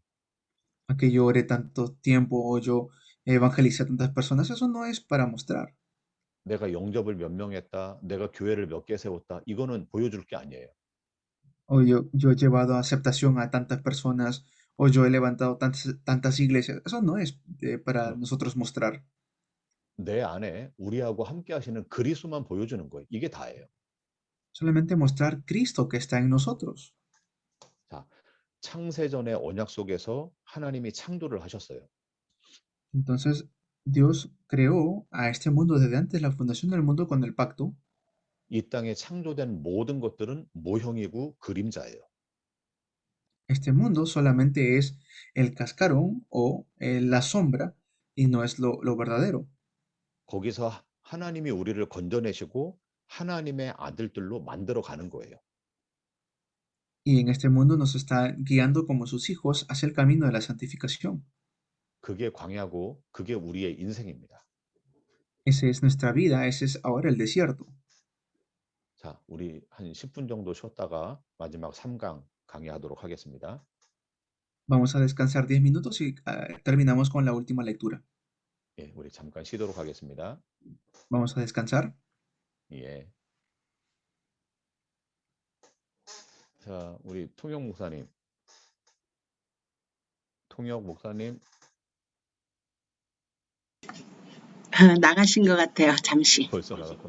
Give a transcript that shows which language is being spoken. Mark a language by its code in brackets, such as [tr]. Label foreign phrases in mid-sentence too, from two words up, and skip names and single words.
[es] A que yo oré tanto tiempo o yo evangelicé a tantas personas, eso no es para mostrar. [ko] 내가 영접을 몇 명 했다, 내가 교회를 몇 개 세웠다. 이거는 보여줄 게 아니에요. [es] O yo he llevado a aceptación a tantas personas, o yo he levantado tantas iglesias. Eso no es para 어, nosotros mostrar. [ko] 내 안에 우리하고 함께 하시는 그리스도만 보여주는 거예요. 이게 다예요. [es] Solamente mostrar Cristo que está en nosotros. [ko] 자, 창세전의 언약 속에서 하나님이 창조를 하셨어요. [es] Entonces, Dios creó a este mundo desde antes de la fundación del mundo con el pacto. [ko] 이 땅에 창조된 모든 것들은 모형이고 그림자예요. [es] Este mundo solamente es el cascarón o la sombra y no es lo verdadero. [ko] 거기서 하나님이 우리를 건져내시고 하나님의 아들들로 만들어 가는 거예요. [es] Y en este mundo nos está guiando como sus hijos hacia el camino de la santificación. [ko] 그게 광야고 그게 우리의 인생입니다. [es] Esa es nuestra vida, ese es ahora el desierto. [ko] 자, 우리 한 10분 정도 쉬었다가 마지막 3강 강의하도록 하겠습니다. [es] Vamos a descansar 10 minutos y terminamos con la última lectura. [ko] 예, 우리 잠깐 쉬도록 하겠습니다. [es] Vamos a descansar. [ko] 예. 자, 우리 통역 목사님. 나가신 것 같아요. 잠시. 벌써 나갔구나.